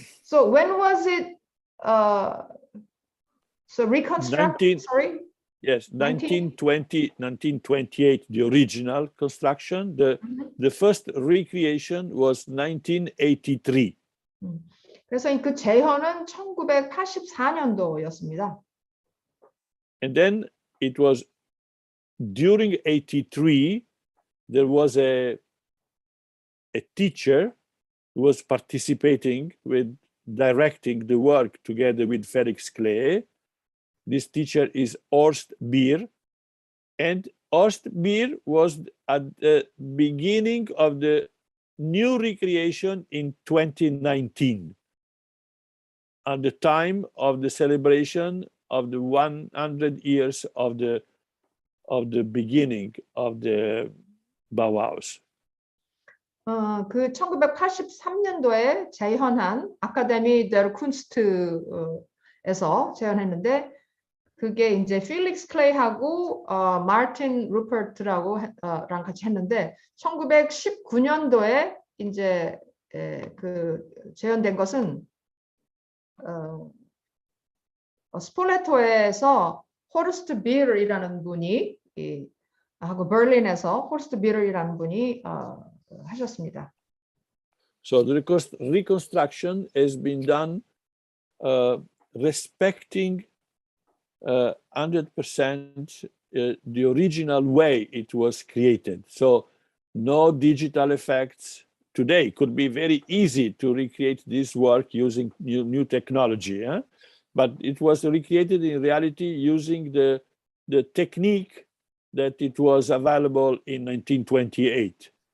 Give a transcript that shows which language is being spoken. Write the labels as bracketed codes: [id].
[en] So when was it so reconstructed? Sorry. Yes, 1928, the original construction. The first recreation was 1983. [ko] 그래서 그 재현은 1984년도였습니다. [en] And then it was during 83, there was a teacher who was participating with directing the work together with Felix Clay. This teacher is Horst Beer, and Horst Beer was at the beginning of the new recreation in 2019, at the time of the celebration of the 100 years of the beginning of the Bauhaus. [ko] 그 1983년도에 재현한 아카데미 데르 쿤스트에서 재현했는데, 그게 이제 필릭스 클레이하고 마틴 루퍼트랑 같이 했는데, 1919년도에 이제 그 재현된 것은 스폴레토에서 호르스트 비르이라는 분이 하고 베를린에서 호르스트 비르이라는 분이 하셨습니다. [en] So the reconstruction has been done respecting 100% the original way it was created. So no digital effects. Today could be very easy to recreate this work using new technology, but it was recreated in reality using the technique that it was available in 1928.